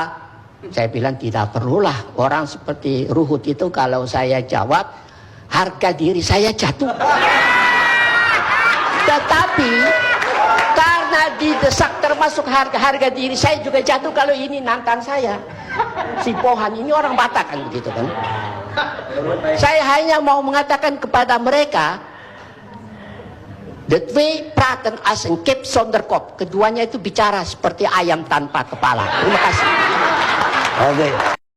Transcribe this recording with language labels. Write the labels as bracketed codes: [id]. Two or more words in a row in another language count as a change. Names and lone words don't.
[id] Saya bilang tidak perlulah, orang seperti Ruhut itu kalau saya jawab, harga diri saya jatuh. Tetapi karena didesak termasuk harga diri saya juga jatuh kalau ini nantang saya. Si Pohan ini orang Batak kan begitu kan. Saya hanya mau mengatakan kepada mereka, [nl] the way praten as en kip zonder kop. [id] Keduanya itu bicara seperti ayam tanpa kepala. Terima kasih. Oke.